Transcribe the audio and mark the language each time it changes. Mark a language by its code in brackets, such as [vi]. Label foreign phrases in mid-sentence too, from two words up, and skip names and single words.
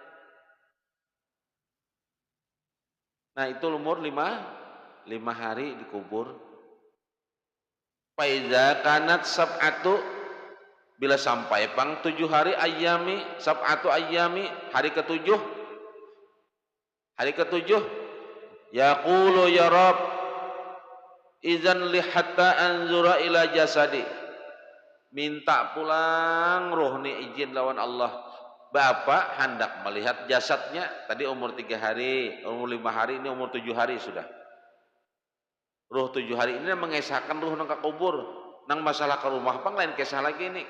[bjn] Nah itu umur 5 hari dikubur. [ar] Faiza kanat sab'atu, [bjn] bila sampai pang 7 hari ayami, [ar] sab'atu ayami, [bjn] hari ke-7. Hari ke-7 [ar] yaqulu ya Rabb izan li hatta anzura ila jasadi. [bjn] Minta pulang ruh ni izin lawan Allah. Bapak hendak melihat jasadnya. Tadi umur 3 hari, umur 5 hari, ini umur 7 hari sudah. Ruh 7 hari ini mengesahkan ruh nang kubur. Nang masalah ke rumah pang lain kisah lagi ini.